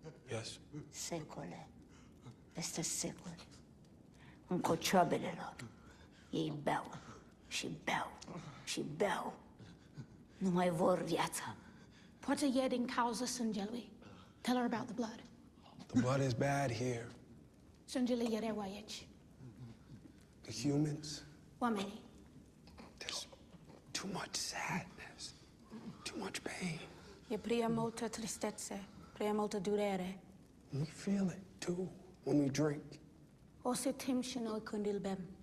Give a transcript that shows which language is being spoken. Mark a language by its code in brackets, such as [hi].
[en] Yes. [ro] Secole. Peste secole. În cocioabele lor. Ei beau și beau și beau. Nu mai vor viața. Poate e din cauza sângelui. [en] Tell her about the blood. The blood is bad here. [ro] Sângele e rău aici. [en] The humans, [ro] Oamenii. [en] there's too much sadness, too much pain. [ro] E prea multă tristețe, prea multă durere. [en] We feel it too when we drink. [ro] O să tim și noi când îl bem.